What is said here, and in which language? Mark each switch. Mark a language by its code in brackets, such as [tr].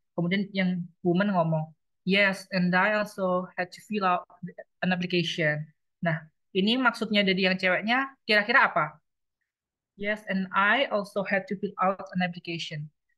[id] Kemudian yang woman ngomong, [en] Yes, and I also had to fill out an application. [id] Nah, ini maksudnya dari yang ceweknya kira-kira apa? [en] Yes, and I also had to fill out an application.